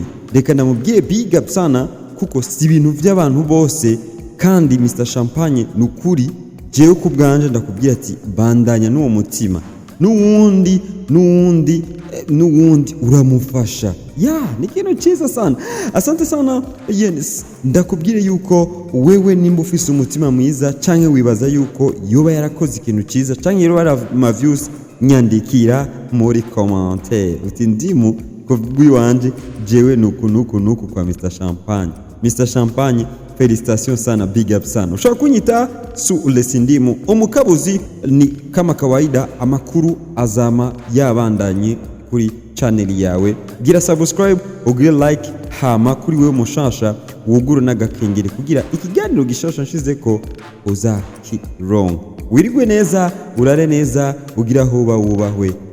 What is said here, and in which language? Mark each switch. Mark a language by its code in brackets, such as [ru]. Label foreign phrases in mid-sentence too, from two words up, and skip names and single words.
[rn] Reka ndamubwiye [en] big up [rn] sana, kuko si ibintu by'abantu bose. Kandi Mr Champagne nukuri jewe kubwanje ndakubwira ati bandanya n'uwo mutima, n'uwundi uramufasha. Ni ikintu cyiza sana. [sw] Asante sana. [rn] Yes, ndakubwire yuko wewe nimba ufise umutima mwiza canke wibaza yuko yoba yarakoze ikintu cyiza canke yoba ari ama views, nyandikira muri commentaire uti Ndimu ko bwiwanje jewe nuku kwa Mr Champagne. Mr Champagne Felicitation sana, [en] big up [rn] sana. Ushobora kunyita Sules Ndimu umukabuzi. Ni [sw] kama kawaida [rn] amakuru azama yabandanye kuri channel yawe. Gira subscribe, ugire like, hama kuri wewe mushasha wuguru n'agakengere kugira ikiganiro gishasha nshizeko uzakironka. Wirigwe neza, urare neza, ugira aho wubahwe.